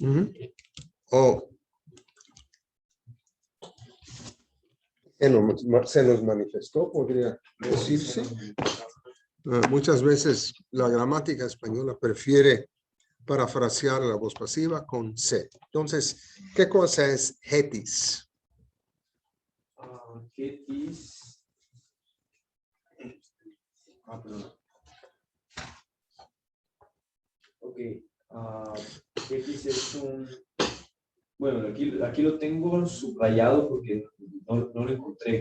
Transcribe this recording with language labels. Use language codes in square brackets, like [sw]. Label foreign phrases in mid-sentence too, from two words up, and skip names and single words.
[es] Se nos manifestó, podría decirse. Muchas veces la gramática española prefiere parafrasear la voz pasiva con se. Entonces, ¿qué cosa es Getis? Getis. Ok. Getis es un. Bueno, aquí lo tengo subrayado porque no lo encontré.